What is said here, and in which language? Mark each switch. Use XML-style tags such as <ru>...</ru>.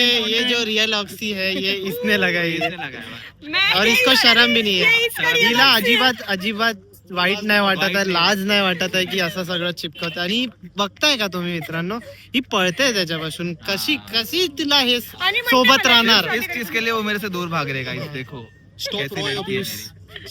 <hi>ये जो real oxy है ये इसने लगाई है और इसको शर्म भी नहीं है.</hi> <mr>हिला अजिबात वाईट नाही वाटत आहे, लाज नाही वाटत आहे की असं सगळं चिपकत. आणि बघताय का तुम्ही मित्रांनो ही पळते त्याच्यापासून कशी तिला हे सोबत राहणार.</mr> <hi>इस चीज के लिए वो मेरे से दूर भाग रहे गाइस देखो कैसी लड़की है मेरी.</hi>